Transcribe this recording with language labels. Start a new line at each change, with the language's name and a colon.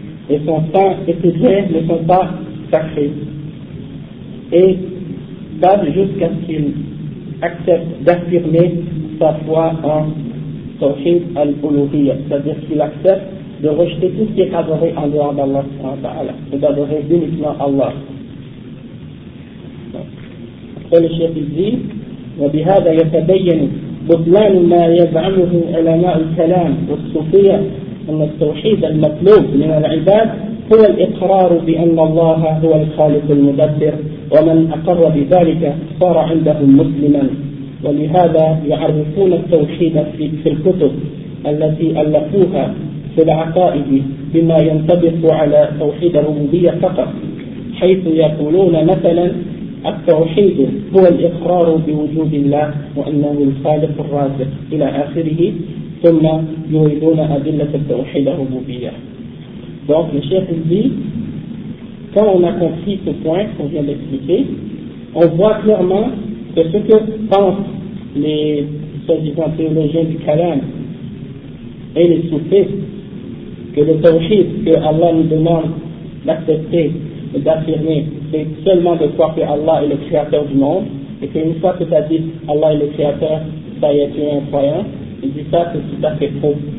French: Et son sang et ses biens ne sont pas sacrés. Et pas jusqu'à ce qu'il accepte d'affirmer sa foi en Tawhid al-Uluhiyya, c'est-à-dire qu'il accepte de rejeter tout ce qui est adoré en dehors d'Allah subhanahu wa ta'ala, et d'adorer uniquement Allah. Après le chef il dit,
Arabic: وَبِهَذَا يَتَبَيَّنُ بُطْلَانُ مَا يَزْعَمُهُ عُلَمَاءُ الْكَلَامِ وَالصُّوفِيَّةِ أَنَّ التَّوْحِيدَ الْمَطْلُوبَ مِنَ الْعِبَادِ هُوَ الْإِقْرَارُ بِأَنَّ اللَّهَ هُوَ الْخَالِقُ الْمُدَبِّرُ وَمَنْ أَقَرَّ بِذَلِكَ صَارَ عِنْدَهُ مُسْلِمًا ولهذا يعرفون التوحيد في الكتب التي ألفوها في العقائد بما ينطبق على توحيد الربوبية فقط، حيث يقولون مثلا التوحيد هو الإقرار بوجود الله وأنه الخالق الرازق إلى آخره، ثم يريدون أدلة التوحيد الربوبية.
French: Donc le chef dit, quand on a compris ce point qu'on vient d'expliquer, on voit clairement que ce que pensent les soi-disant théologiens du Kalam et les soufis, que le tawhid que Allah nous demande d'accepter et d'affirmer, c'est seulement de croire que Allah est le créateur du monde, et qu'une fois que tu as dit Allah est le créateur, ça y est, tu es un croyant, il dit ça, c'est tout à fait faux.